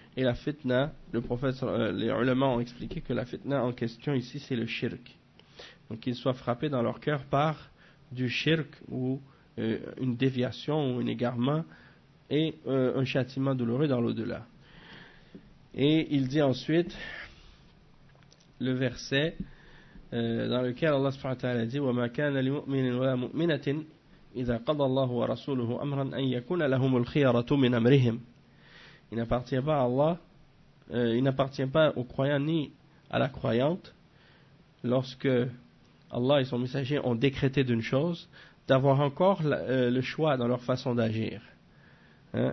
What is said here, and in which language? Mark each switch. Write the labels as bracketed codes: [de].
[fr] Et la fitna, le prophète, les ulama ont expliqué que la fitna en question ici, c'est le shirk. Donc qu'ils soient frappés dans leur cœur par du shirk ou une déviation ou un égarement et un châtiment douloureux dans l'au-delà. Et il dit ensuite le verset dans lequel Allah subhanahu wa ta'ala dit: [ar] وَمَا كَانَ لِمُؤْمِنٍ وَلَا مُؤْمِنَةٍ إِذَا قَضَى اللَّهُ وَرَسُولُهُ أَمْرًا أَنْ يَكُونَ لَهُمُ الْخِيَرَةُ مِنْ أَمْرِهِمْ. [fr] Il n'appartient pas à Allah, il n'appartient pas au croyant ni à la croyante, lorsque Allah et son messager ont décrété d'une chose, d'avoir encore le choix dans leur façon d'agir. Hein?